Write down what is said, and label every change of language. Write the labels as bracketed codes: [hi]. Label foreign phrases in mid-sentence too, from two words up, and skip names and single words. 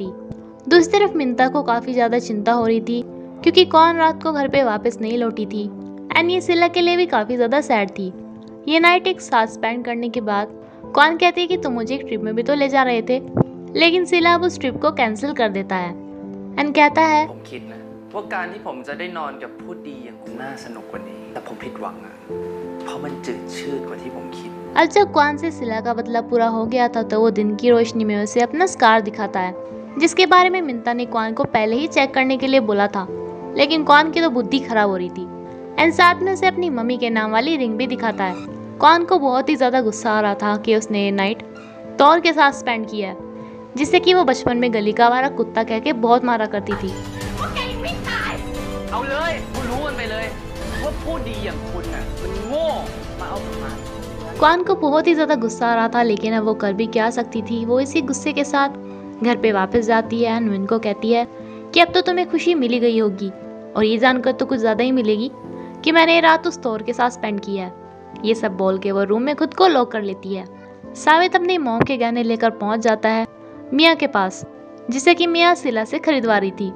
[hi] दूसरी तरफ मिंता को काफ़ी ज़्यादा चिंता हो रही थी क्योंकि कौन रात को घर पे वापस नहीं लौटी थी एंड ये सिला के लिए भी काफ़ी ज़्यादा सैड थी। ये नाइट एक साथ स्पेंड करने के बाद कौन कहती है कि तुम मुझे एक ट्रिप में भी तो ले जा रहे थे, लेकिन सिला अब उस ट्रिप को कैंसिल कर देता है एंड कहता है [th] ผมคิดนะว่าการที่ผมจะได้นอนกับผู้ดีอย่างคุณน่าสนุกกว่านี้แต่ผมผิดหวังอะเพราะมันจืดชืดกว่าที่ผมคิด [hi] अब जब क्वान से सिला का बदला पूरा हो गया था तो वो दिन की रोशनी में उसे अपना स्कार दिखाता है, जिसके बारे में मिंता ने क्वान को पहले ही चेक करने के लिए बोला था, लेकिन क्वान की तो बुद्धि खराब हो रही थी। एंड साथ में उसे अपनी मम्मी के नाम वाली रिंग भी दिखाता है। क्वान को बहुत ही ज़्यादा गुस्सा आ रहा था कि उसने ये नाइट तौर के साथ स्पेंड किया है, जिससे कि वो बचपन में गली का वाला कुत्ता कह के बहुत मारा करती थी। [th] เอาเลยคุณรู้มันไปเลยว่าผู้ดีอย่างคุณน่ะมันโง่มาเอาผ่าน [hi] क्वान को बहुत ही ज़्यादा गुस्सा आ रहा था, लेकिन अब वो कर भी क्या सकती थी। वो इसी गुस्से के साथ घर पे वापस जाती है एंड मिन को कहती है कि अब तो तुम्हें खुशी मिली गई होगी, और ये जानकर तो कुछ ज़्यादा ही मिलेगी कि मैंने ये रात उस तौर के साथ स्पेंड किया है। ये सब बोल के वो रूम में खुद को लॉक कर लेती है। सावित अपनी मॉम के गहने लेकर पहुंच जाता है मिया के पास, जिसे कि मिया सिला से खरीदवा रही थी।